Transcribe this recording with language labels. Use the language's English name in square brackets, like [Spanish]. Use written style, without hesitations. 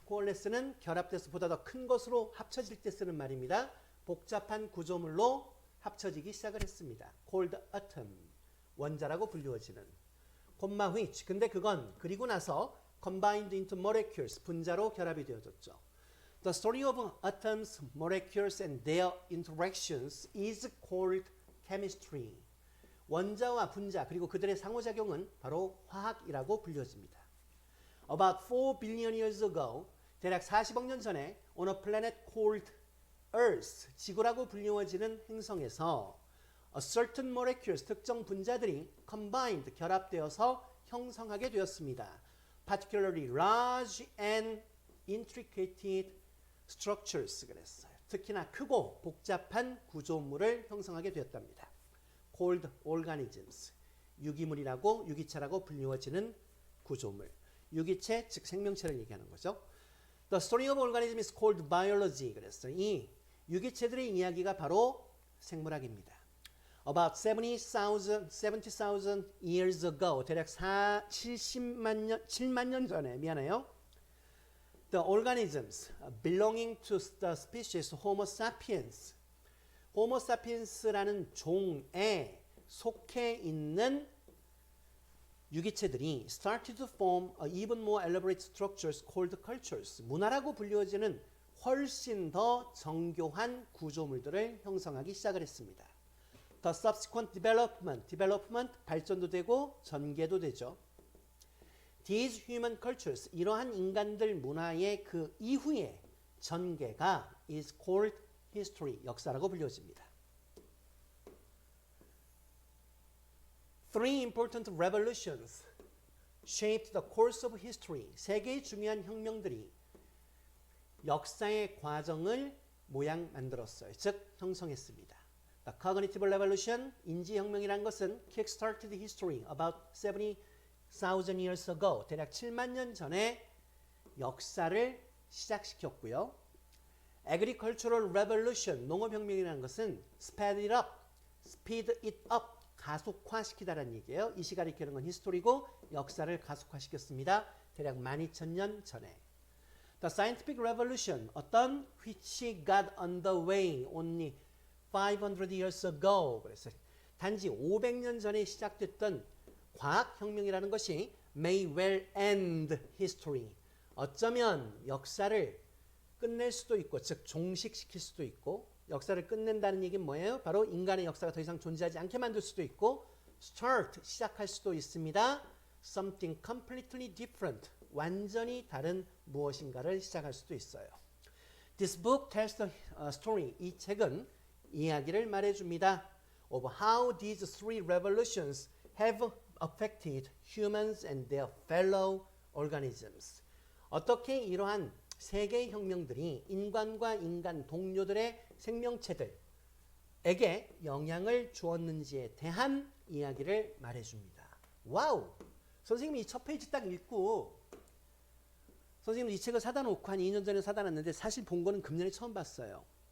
[Korean] coalesce는 결합돼서 보다 더 큰 것으로 합쳐질 때 쓰는 말입니다. 복잡한 구조물로 합쳐지기 시작을 했습니다. [English] called atom. [Korean] 원자라고 불리워지는. [English] which. [Korean] 근데 그건 그리고 나서 [English] combined into molecules. [Korean] 분자로 결합이 되어졌죠. [English] The story of atoms, molecules and their interactions is called chemistry. [Korean] 원자와 분자 그리고 그들의 상호작용은 바로 화학이라고 불려집니다. [English] About 4 billion years ago, [Korean] 대략 40억 년 전에 [English] on a planet called Earth, [Korean] 지구라고 불리워지는 행성에서 [English] a certain molecules, [Korean] 특정 분자들이 [English] combined, [Korean] 결합되어서 형성하게 되었습니다. [English] Particularly large and intricate structures [Korean] 그랬어요. 특히나 크고 복잡한 구조물을 형성하게 되었답니다. [English] Called organisms, [Korean] 유기물이라고 유기체라고 불리워지는 구조물. 유기체, 즉 생명체를 얘기하는 거죠. [English] The story of organism is called biology. [Korean] 그랬어요. 이 유기체들의 이야기가 바로 생물학입니다. [English] About 70,000 years ago, [Korean] 대략 7만 년 전에, 미안해요. [English] The organisms belonging to the species Homo sapiens, [Korean] Homo sapiens라는 종에 속해 있는 유기체들이 [English] started to form even more elaborate structures called cultures. [Korean] 문화라고 불리워지는 훨씬 더 정교한 구조물들을 형성하기 시작을 했습니다. [English] The subsequent development [Korean] 발전도 되고 전개도 되죠. [English] These human cultures, [Korean] 이러한 인간들 문화의 그 이후의 전개가 [English] is called history, [Korean] 역사라고 불려집니다. [English] Three important revolutions shaped the course of history. [Korean] 세 개의 중요한 혁명들이 역사의 과정을 모양 만들었어요. 즉 형성했습니다. [English] The cognitive revolution, [Korean] 인지혁명이란 것은 [English] kick-started history about 70,000 years ago, [Korean] 대략 7만 년 전에 역사를 시작시켰고요. [English] Agricultural revolution, [Korean] 농업혁명이라는 것은 [English] speed it up, [Korean] 가속화시키다라는 얘기예요. 이 시간을 기하는 건 히스토리고 역사를 가속화시켰습니다. 대략 12,000년 전에. [English] The scientific revolution, [Korean] 어떤 [English] which got underway only 500 years ago. [Korean] 그래서 단지 500년 전에 시작됐던 과학혁명이라는 것이 [English] may well end history. [Korean] 어쩌면 역사를 끝낼 수도 있고, 즉 종식시킬 수도 있고, 역사를 끝낸다는 얘기는 뭐예요? 바로 인간의 역사가 더 이상 존재하지 않게 만들 수도 있고, [English] start, [Korean] 시작할 수도 있습니다. [English] something completely different, [Korean] 완전히 다른 무엇인가를 시작할 수도 있어요. [English] This book tells the story. [Korean] 이 책은 이야기를 말해줍니다. [English] of how these three revolutions have affected humans and their fellow organisms. [Korean] 어떻게 이러한 세 개의 혁명들이 인간과 인간 동료들의 생명체들에게 영향을 주었는지에 대한 이야기를 말해줍니다. 와우! 선생님이 이 첫 페이지 딱 읽고, 선생님은 이 책을 사다 놓고 한 2년 전에 사다 놨는데 사실 본 거는 금년에 처음 봤어요.